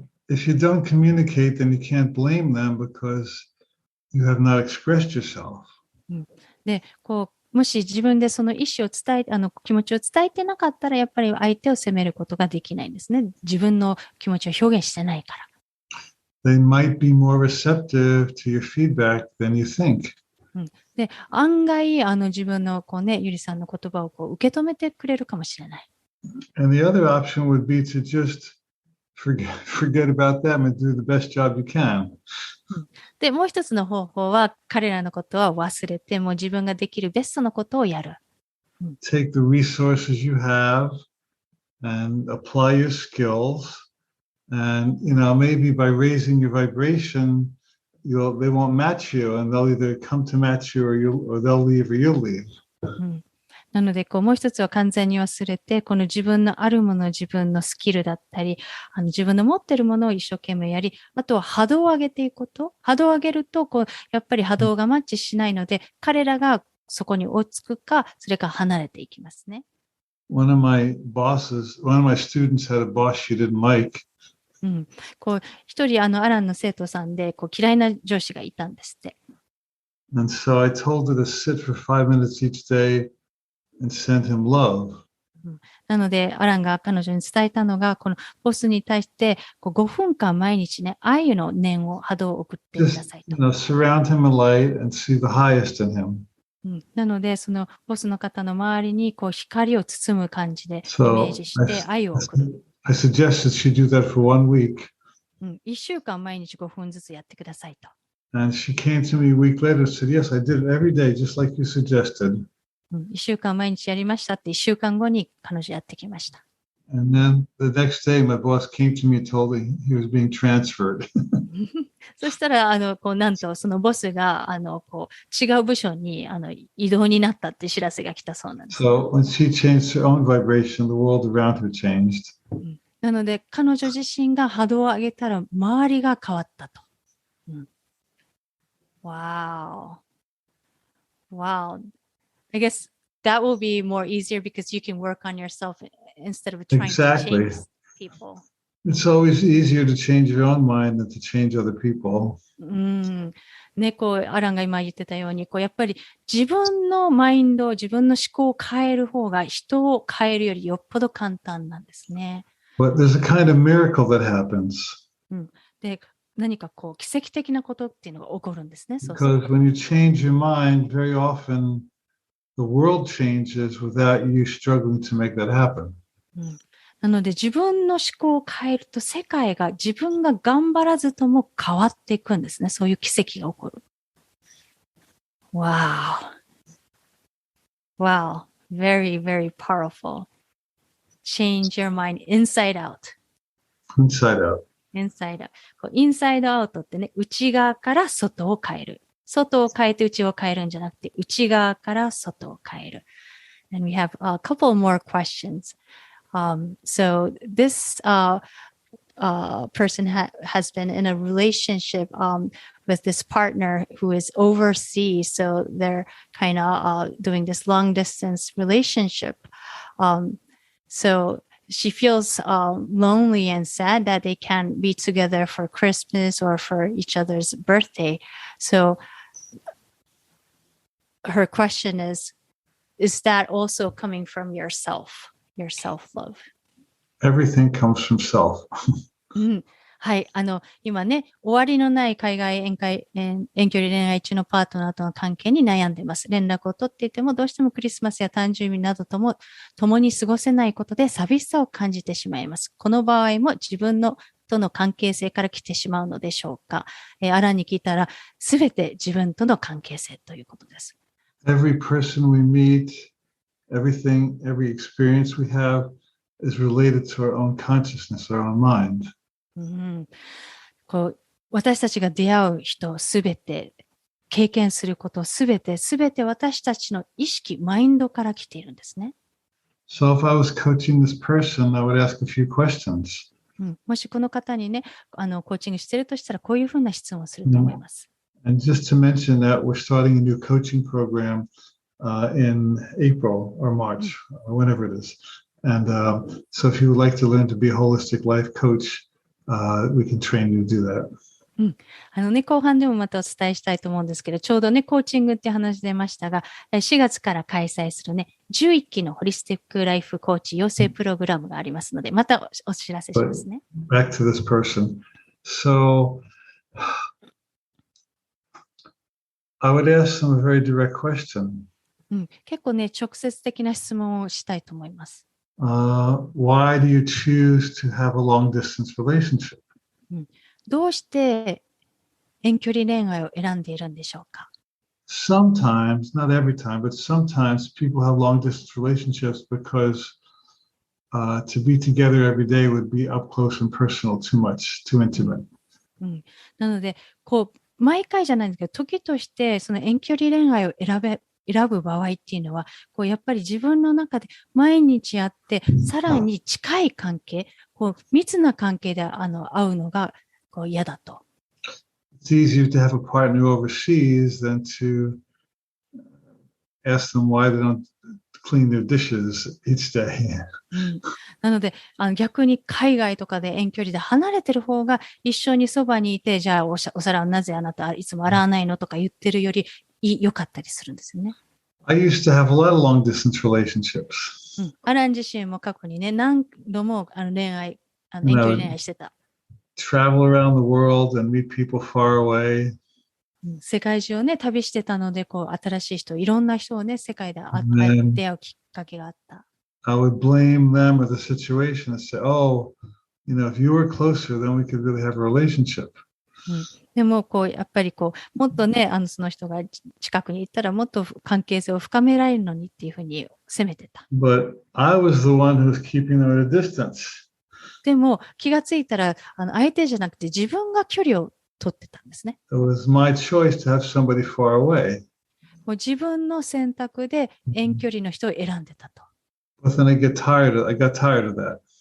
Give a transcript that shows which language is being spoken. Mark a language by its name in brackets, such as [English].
[English] If you don't communicate, then you can't blame them because you have not expressed yourself. [Japanese] で、もし自分でその意思を伝え、気持ちを伝えてなかったら、やっぱり相手を責めることができないんですね。自分の気持ちを表現してないから。 [English] They might be more receptive to your feedback than you think. [Japanese] で、案外、自分のゆりさんの言葉を受け止めてくれるかもしれない。 [English] And the other option would be to just forget about them and do the best job you can. [Japanese] で、もう一つの方法は、彼らのことは忘れて、もう自分ができるベストのことをやる。 [English] Take the resources you have and apply your skills. And, maybe by raising your vibration, they won't match you and they'll either come to match you or they'll leave or you'll leave. [Japanese] なので、もう一つは完全に忘れて、この自分のあるもの、自分のスキルだったり、自分の持っているものを一生懸命やり、あとは波動を上げていくこと。波動を上げると、やっぱり波動がマッチしないので、彼らがそこに追いつくか、それから離れていきますね。 [English] One of my students had a boss she didn't like. [Japanese] 一人、アランの生徒さんで、嫌いな上司がいたんですって。 [English] And so I told her to sit for 5 minutes each day and send him love. [Japanese] なので、アランが彼女に伝えたのが、このボスに対して5分間毎日ね、愛の念を波動を送ってくださいと。 [English] Surround him in light and see the highest in him. [Japanese] なので、そのボスの方の周りに光を包む感じでイメージして愛を送る。 [English] I suggested she do that for 1 week. [Japanese] 1週間毎日5分ずつやってくださいと。 [English] And she came to me a week later and said, yes, I did it every day, just like you suggested. [Japanese] 1週間毎日やりましたって1週間後に彼女やってきました。 [English] And then the next day, my boss came to me and told me he was being transferred. [Japanese] そしたら、なんとそのボスが、違う部署に、異動になったって知らせが来たそうなんです。 [English] So when she changed her own vibration, the world around her changed. [Japanese] なので、彼女自身が波動を上げたら、周りが変わったと。 [English] Wow. Wow. I guess that will be more easier because you can work on yourself instead of trying to change people. It's always easier to change your own mind than to change other people. [Japanese] ね、アランが今言ってたように、やっぱり自分のマインド、自分の思考を変える方が人を変えるよりよっぽど簡単なんですね。 [English] But there's a kind of miracle that happens. [Japanese] で、何か奇跡的なことっていうのが起こるんですね。 [English] Because when you change your mind, very often the world changes without you struggling to make that happen. [Japanese] なので自分の思考を変えると世界が自分が頑張らずとも変わっていくんですね。そういう奇跡が起こる。 [English] Wow. Wow. Very, very powerful. Change your mind inside out. Inside out. Inside out. [Japanese] インサイドアウトってね、内側から外を変える。外を変えて内を変えるんじゃなくて、内側から外を変える。 [English] And we have a couple more questions. So this person has been in a relationship with this partner who is overseas. So they're kind of doing this long distance relationship. So she feels lonely and sad that they can't be together for Christmas or for each other's birthday. So her question is that also coming from yourself? Your self-love. Everything comes from self. [Japanese] はい。今ね、終わりのない海外遠距離恋愛中のパートナーとの関係に悩んでいます。連絡を取っていても、どうしてもクリスマスや誕生日などとも共に過ごせないことで寂しさを感じてしまいます。この場合も自分のとの関係性から来てしまうのでしょうか。アランに聞いたら、すべて自分との関係性ということです。 [English] Every person we meet, everything, every experience we have is related to our own consciousness, our own mind. [Japanese] 私たちが出会う人すべて、経験することすべて私たちの意識、マインドから来ているんですね。 [English] So if I was coaching this person, I would ask a few questions. [Japanese] もしこの方にね、コーチングしているとしたら、こういうふうな質問をすると思います。 [English] And just to mention that we're starting a new coaching program in April or March, or whenever it is. And so if you would like to learn to be a holistic life coach, we can train you to do that. [Japanese] 後半でもまたお伝えしたいと思うんですけど、ちょうどね、コーチングって話出ましたが、4月から開催するね、11期のホリスティックライフコーチ養成プログラムがありますので、またお知らせしますね。 [English] Back to this person. So I would ask them a very direct question. [Japanese] 結構ね、直接的な質問をしたいと思います。 [English] Why do you choose to have a long distance relationship? [Japanese] どうして遠距離恋愛を選んでいるんでしょうか？ [English] Sometimes, not every time, but sometimes people have long distance relationships because to be together every day would be up close and personal too much, too intimate. [Japanese] なので、毎回じゃないんですけど、時としてその遠距離恋愛を選ぶ場合っていうのは、やっぱり自分の中で毎日会って、さらに近い関係、密な関係で会うのが嫌だと。 [English] It's easier to have a partner overseas than to ask them why they don't clean their dishes each day. [Japanese] なので、逆に海外とかで遠距離で離れてる方が一緒にそばにいて、じゃあお皿をなぜあなたいつも洗わないのとか言ってるより良かったりするんですよね。 [English] I used to have a lot of long distance relationships. [Japanese] アラン自身も過去にね、何度も遠距離恋愛してた。 [English] Travel around the world and meet people far away. [Japanese] 世界中をね、旅してたので、新しい人、いろんな人をね、世界で出会うきっかけがあった。 [English] I would blame them or the situation and say, oh, if you were closer, then we could really have a relationship. [Japanese] でも、やっぱりもっとね、その人が近くに行ったら、もっと関係性を深められるのにっていうふうに責めてた。 [English] But I was the one who was keeping them at a distance. [Japanese] でも、気がついたら、相手じゃなくて自分が距離を取ってたんですね。 [English] It was my choice to have somebody far away. [Japanese] もう自分の選択で遠距離の人を選んでたと。 [English] But then I got tired of that.